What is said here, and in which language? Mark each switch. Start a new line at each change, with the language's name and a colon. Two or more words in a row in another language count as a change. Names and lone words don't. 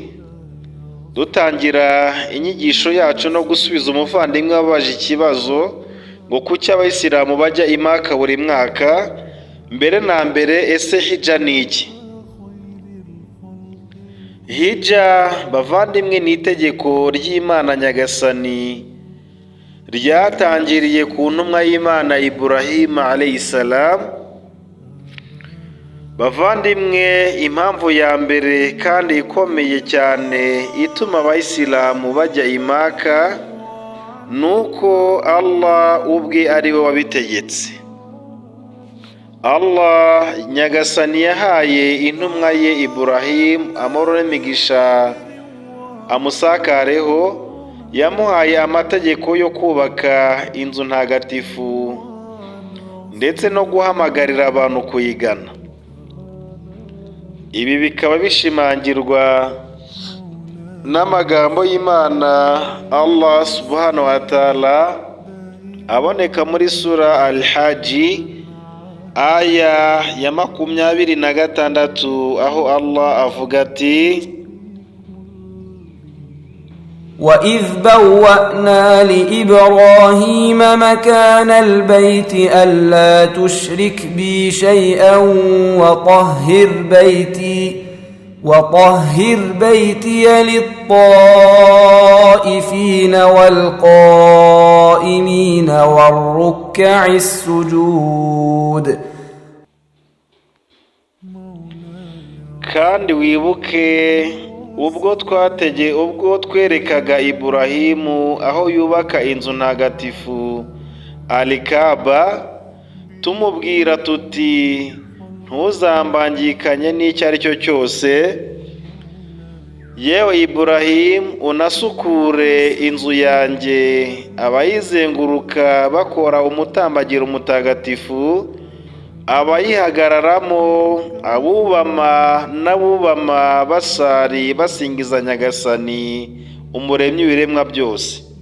Kinyarwanda: Dutangira inyigisho yacu no gusubiza umuvandimwe wabaje ikibazo ngo kuki abayisilamu bajya i Maka buri mwaka. Mbere na mbere, ese hija ni iki? Hija bavandimwe ni itegeko ry'Imana Nyagasani ryatangiriye ku ntumwa y'Imana Ibrahim
Arabic: عليه السلام.
Kinyarwanda: Bavandimwe, impamvu ya mbere kandi ikomeye cyane ituma abayisilamu bajya i Maka nuko Allah ubwe ari we wabitegetse. Allah Nyagasani yahaye intumwa ye Ibrahim amahoro n'imigisha amusakareho, yamuhaye amategeko yo kubaka inzu ntagatifu ndetse no guhamagarira abantu kuyigana. Ibi bikaba bishimangirwa n'amagambo y'Imana Allah
Arabic: سبحانه وتعالى
Kinyarwanda: aboneka muri sura Al-Hajj aya ya 26, aho Allah avuga ati:
Arabic: وَإِذْ بَوَّأْنَا لِإِبْرَاهِيمَ مَكَانَ الْبَيْتِ أَلَّا تُشْرِكْ بِي شَيْئًا وَطَهِّرْ بَيْتِيَ لِلطَّائِفِينَ وَالْقَائِمِينَ وَالرُّكَّعِ السُّجُودِ.
Kinyarwanda: Kandi wibuke ubwo twerekaga Iburahimu aho yubaka inzu ntagatifu Al-Kaaba, tumubwira tuti ntuzambangikanye n'icyo ari cyo cyose, yewe Iburahimu unasukure inzu yanjye, abayizenguruka bakora umutambagiro mutagatifu, abayihagararamo, abubama n'abubama basari basingiza Nyagasani umuremyi w'ibiremwa byose.